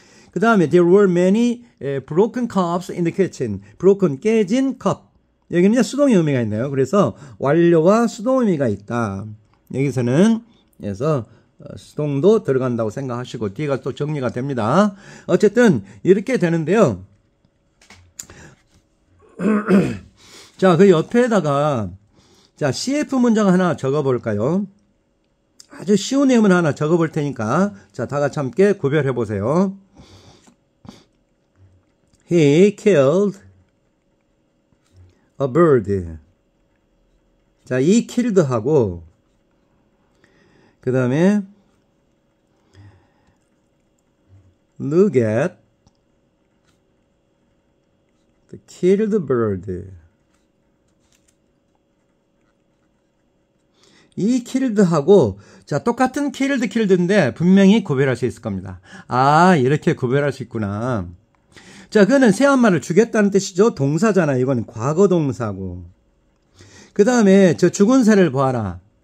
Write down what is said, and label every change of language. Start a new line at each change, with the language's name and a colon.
Korean: 그 다음에
English: there were many broken cups in the kitchen.
Korean: broken 깨진 컵. 여기는 수동의 의미가 있네요. 그래서 완료와 수동 의미가 있다. 여기서는 그래서 수동도 들어간다고 생각하시고 뒤가 또 정리가 됩니다. 어쨌든 이렇게 되는데요. 자, 그 옆에다가 자, CF 문장 하나 적어볼까요? 아주 쉬운 내용을 하나 적어볼 테니까 자, 다 같이 함께 구별해 보세요.
English: He killed a bird.
Korean: 자, 이 killed하고 그 다음에
English: look at the killed bird.
Korean: 이 killed하고 자, 똑같은 killed인데 분명히 구별할 수 있을 겁니다. 아, 이렇게 구별할 수 있구나. 자, 그거는 새 엄마를 죽였다는 뜻이죠. 동사잖아요. 이건 과거 동사고. 그 다음에 저 죽은 새를 보아라.